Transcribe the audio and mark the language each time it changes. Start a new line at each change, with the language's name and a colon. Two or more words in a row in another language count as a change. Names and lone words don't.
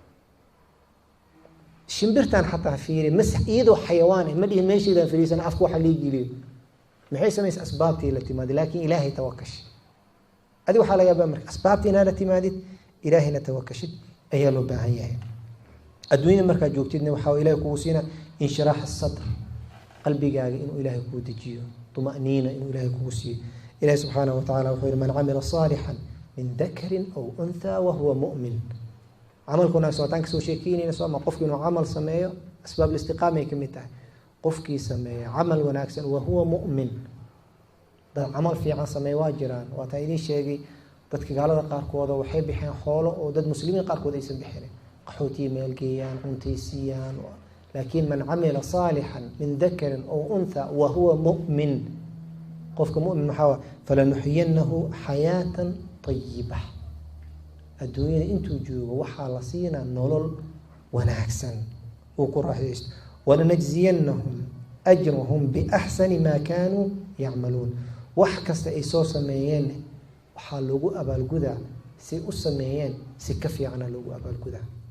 Somali: shimbirtan xataa fiiri masx iyadoo xayawaan ma dhihin meesheeda fariisan afku waxa la geliyo maxay sameeyay asbaabtii la timaad laakiin ilaahay tawakkash adi waxa laga yaabaa marka asbaabtii la timaadid ilaahayna tawakkashid ayaa loo baahan yahay adduunyada marka joogtidna waxa ilaahay kugu siina
Arabic: انشراح الصدر
Somali: qalbigaaga inuu ilaahay ku dejiyo tuma'niina inuu ilaahay kugu siiyo ilaahay
Arabic: سبحانه وتعالى
Somali: wuxuu
Arabic: من عمل صالحا من ذكر أو أنثى وهو مؤمن
Somali: amalkuna sootaan kasoo sheekeynayna soo ma qofku inuu amal sameeyo asbaab istiqaama ay kamid tahay qofkii sameeyo amal wanaagsan
Arabic: وهو مؤمن
Somali: dad amal fiican sameeyo waa jiraan waa taa idin sheegay dadka gaalada qaarkooda waxay bixeen xoolo oo dad muslimiin qaarkood aysan bixin qaxooti meel geeyaan cuntaysiyaan laakiin
Arabic: من عمل صالحا من ذكر أو أنثى وهو مؤمن
Somali: qofka mu'min maxaa
Arabic: فلنحيينه حياة طيبة
Somali: adduunyada intuu joogo waxa la siinaa nolol wanaagsan oo ku raaxaysto
Arabic: ولنجزينهم أجرهم بأحسن ما كانوا يعملون
Somali: wax kasta ay soo sameeyeen waxa lagu abaalgudaa si u sameeyeen si ka fiican lagu abaalgudaa